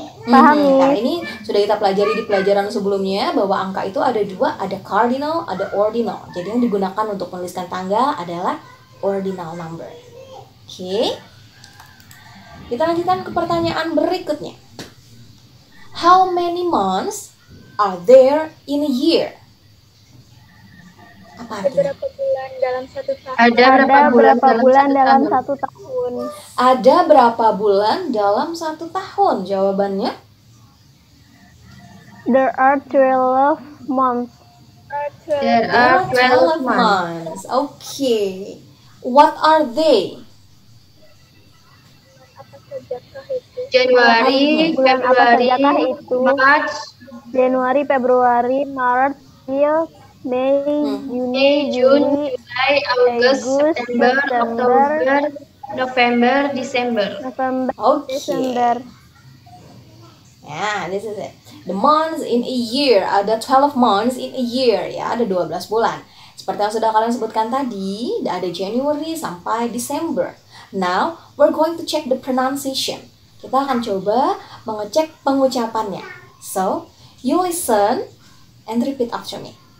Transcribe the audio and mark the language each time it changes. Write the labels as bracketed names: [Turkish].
[Indonesian] Paham, Nah, Miss. ini sudah kita pelajari di pelajaran sebelumnya bahwa angka itu ada 2, ada cardinal, ada ordinal. Jadi yang digunakan untuk menuliskan tanggal adalah ordinal number. Oke. Kita lanjutkan ke pertanyaan berikutnya. [English] How many months are there in a year? [Indonesian] Apa artinya? bulan dalam satu tahun? Ada berapa bulan dalam satu tahun? Ada berapa bulan dalam satu tahun? Jawabannya? [English] There are 12 months. There are 12 months. Okay. What are they? [Indonesian] Januari, Bulan apa Februari, sajakah itu? [English] March, [Indonesian] Januari, Februari, Maret, April, Mei, Juni, [English] May, June, [Indonesian] Juli, [English] July, August, [Indonesian] Agustus, [English] September, September, October, November, December. November, Okay. [Indonesian] Desember. [English] Ya, this is it. The months in a year, ada 12 months in a year, ya, [Indonesian] ada 12 bulan. Seperti yang sudah kalian sebutkan tadi, ada January sampai December. [English] Now, we're going to check the pronunciation. [Indonesian] Kita akan coba mengecek pengucapannya. [English] So, you listen and repeat after me.